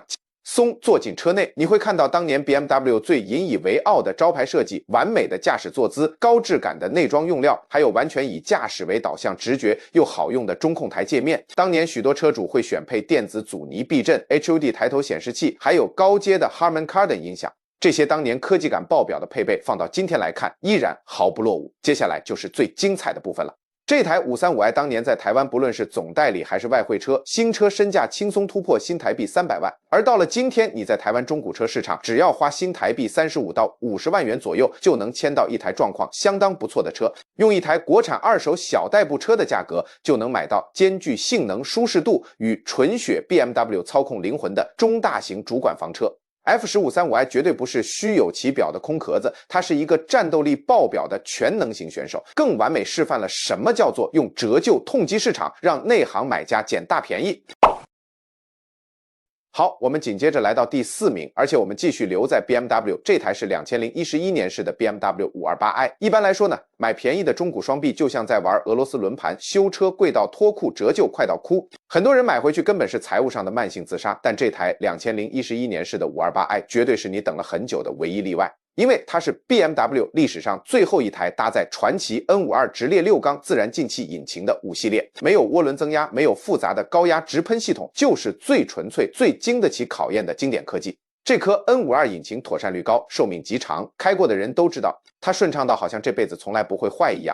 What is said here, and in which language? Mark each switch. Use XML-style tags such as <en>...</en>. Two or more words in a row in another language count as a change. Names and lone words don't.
<zh>坐進車內，你會看到當年 BMW 最引以為傲的招牌設計，完美的駕駛坐姿，高質感的內裝用料，還有完全以駕駛為導向、直覺又好用的中控台界面。當年許多車主會選配電子阻尼避震、HUD 抬頭顯示器，還有高階的 Harman Kardon 音響。這些當年科技感爆表的配備，放到今天來看，依然毫不落伍。接下來就是最精彩的部分了。這台 535i 當年在台灣不論是總代理還是外匯車，新車身價輕鬆突破新台幣300萬。而到了今天，你在台灣中古車市場，只要花新台幣35到50萬元左右，就能簽到一台狀況相當不錯的車。用一台國產二手小代步車的價格，就能買到兼具性能舒適度與純血 BMW 操控靈魂的中大型主管房車。F1535i 絕對不是虛有其表的空殼子，它是一個戰鬥力爆表的全能型選手，更完美示範了什麼叫做用折舊痛擊市場，讓內行買家撿大便宜。好，我們緊接着來到第4名，而且我們繼續留在 BMW，這台是2011年式的 BMW 528i。一般來說呢，買便宜的中古雙臂就像在玩俄羅斯輪盤，修車貴到脫褲，折舊快到哭。很多人買回去根本是財務上的慢性自殺，但這台2011年式的 528i 絕對是你等了很久的唯一例外。因為它是 BMW 歷史上最後一台搭載傳奇 N52 直列6缸自然進氣引擎的5系列，沒有渦輪增壓，沒有複雜的高壓直噴系統，就是最純粹、最經得起考驗的經典科技。這顆 N52 引擎妥善率高，壽命極長，開過的人都知道，它順暢到好像這輩子從來不會壞一樣。</zh>